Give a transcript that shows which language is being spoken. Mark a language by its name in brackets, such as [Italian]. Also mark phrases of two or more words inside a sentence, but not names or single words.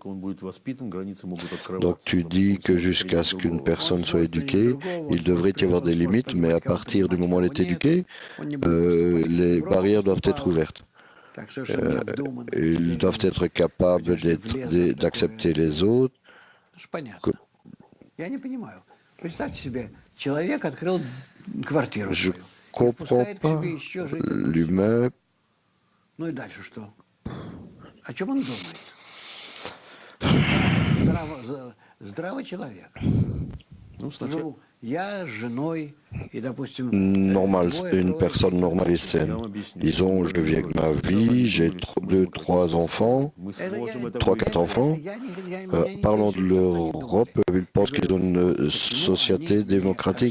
[French] Donc tu dis que jusqu'à ce qu'une personne soit éduquée, il devrait y avoir des limites, mais à partir du moment où elle est éduquée, les barrières doivent être ouvertes. Ils doivent être capables d'accepter les autres. Je ne comprends pas l'humain. [Russian] Ну и дальше что? О чем он думает? Здравый человек. [French] normale, une personne normale et saine. Disons, je vis avec ma vie, j'ai 2-3 enfants, 3-4 enfants. Parlons de l'Europe, ils pensent qu'ils ont une société démocratique.